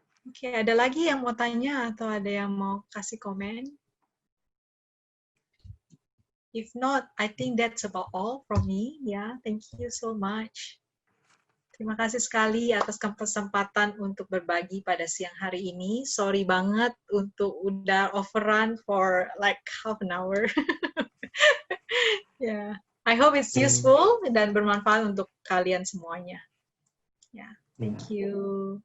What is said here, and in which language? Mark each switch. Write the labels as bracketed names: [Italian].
[Indonesian] Oke, ada lagi yang mau tanya atau ada yang mau kasih komen? [English] If not, I think that's about all from me. Ya, thank you so much. [Indonesian] Terima kasih sekali atas kesempatan untuk berbagi pada siang hari ini. [English] Sorry [Indonesian] banget untuk udah [English] overrun for like half an hour. Yeah. I hope it's useful [Indonesian] dan bermanfaat untuk kalian semuanya. [English] Yeah. Thank you.